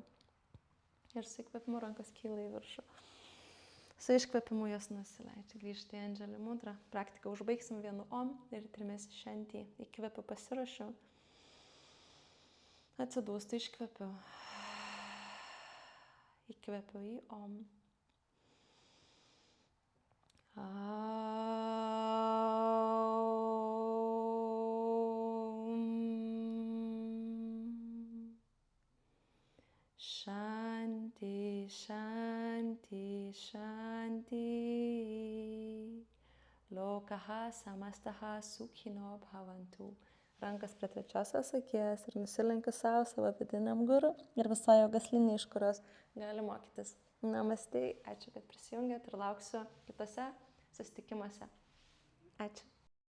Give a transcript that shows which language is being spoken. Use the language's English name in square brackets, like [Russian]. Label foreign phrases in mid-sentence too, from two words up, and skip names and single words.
[Lithuanian] Ir su įkvėpimu rankos kyla į viršų. Su iškvėpimu jos nusileidžia, grįžta į Andželi mudra. Praktiką užbaigsim vienu om ir 3 šentį. Įkvėpiu, pasiruošiu. Atsidūstu, iškvėpiu. Įkvėpiu į om. [Sanskrit] शान्ति शान्ति शान्ति. लोकाः समस्ताः सुखिनो भवन्तु. [Lithuanian] Rankas prie trečiosios akies ir nusilenkiu savo vidiniam guru ir visą jogos liniją, iš kurios gali mokytis. Namaste, ačiū, kad prisijungėt ir lauksiu kitose susitikimuose. Ačiū.